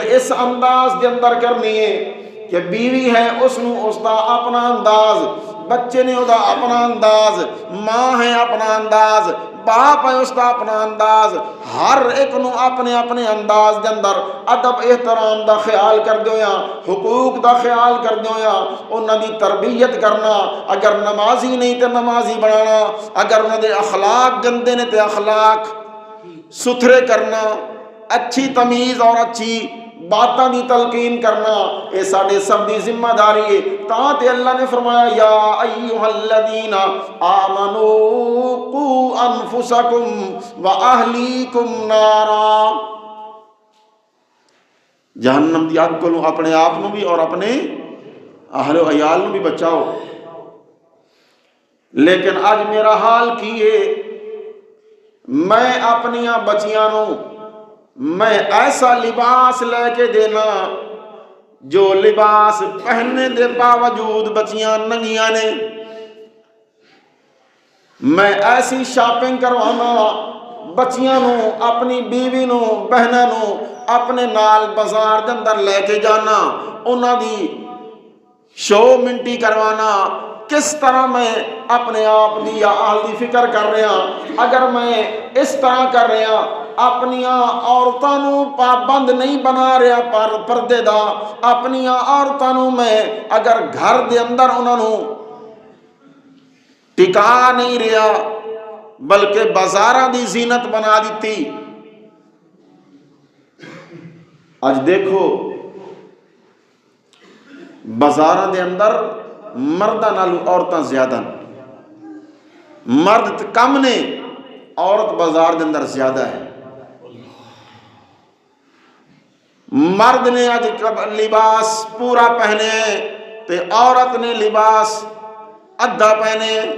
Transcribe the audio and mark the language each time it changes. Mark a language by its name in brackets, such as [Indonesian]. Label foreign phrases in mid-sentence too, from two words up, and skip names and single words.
[Punjabi] اس انداز دے اندر کرنی ہے کہ بیوی ہے اس نو اس دا اپنا انداز، بچے نے دا اپنا انداز، ماں ہے اپنا انداز، باپ ہے اس دا اپنا انداز، ہر ایک نو اپنے اپنے انداز دے اندر ادب احترام دا خیال کر دیویا، حقوق دا خیال کر دیویا، انہاں دی تربیت کرنا، اگر نمازی نہیں تے نمازی بنانا، اگر انہاں دے اخلاق گندے نے تے اخلاق ستھرے کرنا، اچھی تمیز اور اچھی باتاں دی تلقین کرنا اے ساڈے سب دی ذمہ داری ہے۔ تاں تے اللہ نے فرمایا [Arabic] یا ایھا الذین آمنوا قوا انفسکم واہلیکم نارا، [Punjabi] جہنم دی اگ کولوں اپنے آپ نو بھی اور اپنے اہل و عیال نو بھی بچاؤ۔ لیکن اج میرا حال کی ہے، میں اپنیاں بچیاں نو میں ایسا لباس لے کے دینا جو لباس پہننے دے باوجود بچیاں ننگیاں نے، میں ایسی شاپنگ کروانا بچیاں نو، اپنی بیوی نو، بہناں نو اپنے نال بازار دے اندر لے کے جانا، انہاں دی شو منٹی کروانا۔ کس طرح میں اپنے آپ دی یا اہل دی فکر کر رہا، اگر میں اس طرح کر رہا اپنیاں عورتاں نو پابند نہیں بنا رہا پر پردے دا، اپنیاں عورتاں نو میں اگر گھر دے اندر انہاں نو ٹکا نہیں رہا بلکہ بازاراں دی زینت بنا دیتی۔ اج دیکھو بازاراں دے اندر مرداں نالوں عورتاں زیادہ نے، مرد کم نے، عورت بازار دے اندر زیادہ ہے۔ مرد نے اج لباس پورا پہنے تے عورت نے لباس ادھا پہنے۔